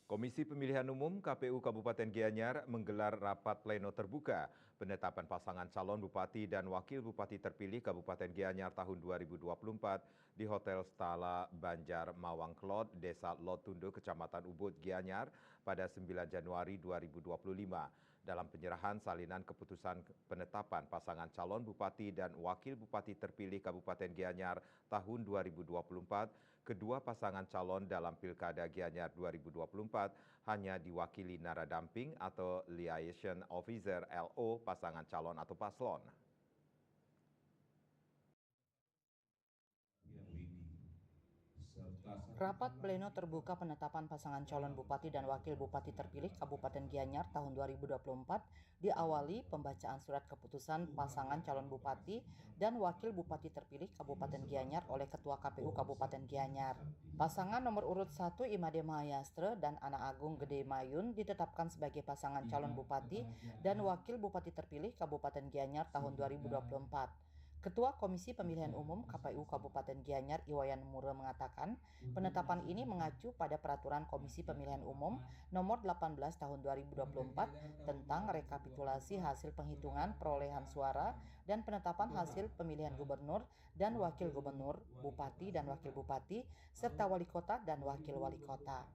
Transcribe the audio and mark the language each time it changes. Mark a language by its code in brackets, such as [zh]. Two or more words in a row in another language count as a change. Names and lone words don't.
[id] Komisi Pemilihan Umum KPU Kabupaten Gianyar menggelar rapat pleno terbuka penetapan pasangan calon bupati dan wakil bupati terpilih Kabupaten Gianyar tahun 2024 di Hotel Stala Banjar Mawang Klot, Desa Lotundo, Kecamatan Ubud, Gianyar pada 9 Januari 2025. Dalam penyerahan salinan keputusan penetapan pasangan calon bupati dan wakil bupati terpilih Kabupaten Gianyar tahun 2024, kedua pasangan calon dalam Pilkada Gianyar 2024 hanya diwakili naradamping atau [en] liaison officer [id] LO pasangan calon atau paslon. Rapat pleno terbuka penetapan pasangan calon bupati dan wakil bupati terpilih Kabupaten Gianyar tahun 2024 diawali pembacaan surat keputusan pasangan calon bupati dan wakil bupati terpilih Kabupaten Gianyar oleh Ketua KPU Kabupaten Gianyar. Pasangan nomor urut 1 Imade Mahayastra dan Ana Agung Gede Mayun ditetapkan sebagai pasangan calon bupati dan wakil bupati terpilih Kabupaten Gianyar tahun 2024. Ketua Komisi Pemilihan Umum KPU Kabupaten Gianyar Iwayan Mura mengatakan, penetapan ini mengacu pada Peraturan Komisi Pemilihan Umum Nomor 18 Tahun 2024 tentang rekapitulasi hasil penghitungan perolehan suara dan penetapan hasil pemilihan gubernur dan wakil gubernur, bupati dan wakil bupati, serta wali kota dan wakil wali kota.